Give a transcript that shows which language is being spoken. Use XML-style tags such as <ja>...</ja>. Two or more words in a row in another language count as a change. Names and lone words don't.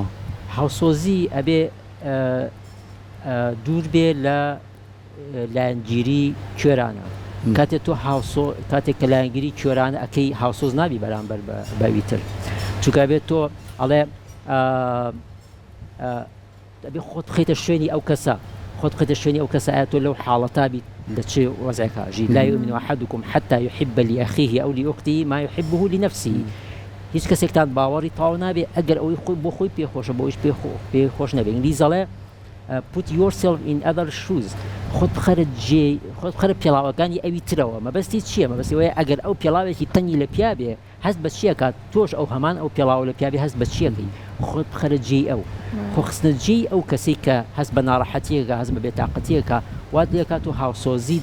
<ckb>هاوسۆزی ئەبێ دوور بێ لە لایەنگیری کوێرانە کاتێک تۆ کاتێک کە لایەنگیری کوێرانە ئەەکەی هاوسۆز نابی بەرامبەر بەویتر چونکە بێت تۆ ئەڵێ دەبێ خۆت بخەیتە شوێنی ئەو کەسە ئەو کەسە ئایا تۆ لەو حاڵەتا بیت لە چێ وەزعێکە</ckb> <ar>لا يؤمن أحدكم حتى يحب لأخيه أو لأخته ما يحبه لنفسه</ar> <ckb>هیچ کەسێکتان باوەڕی تاو نابێ ئەگەر ئەوەی بۆ خۆی پێخۆشە بۆ ئیش پێخۆش نەبێ ئینگلیزەڵێ</ckb> <en>put yourself in other shoes</en> <ckb>خۆت بخەرە پێڵاوەکانی ئەوی ترەوە مەبەستی چییە مەبەستی وایە ئەگەر ئەو پێڵاوێکی تەنگی لە پیا بێ هەست بە چیە کات تۆش ئەو هەمان ئەو پێڵاو لە پیا بێ هەست بە چیەکەی خۆت بخەرە جێی ئەو خۆخستنە جێی ئەو کەسەی کە هەست بە ناڕەحەتیەکە هەست بە بێتاقەتیەکە وات لێ کات و هاوسۆزیت</ckb>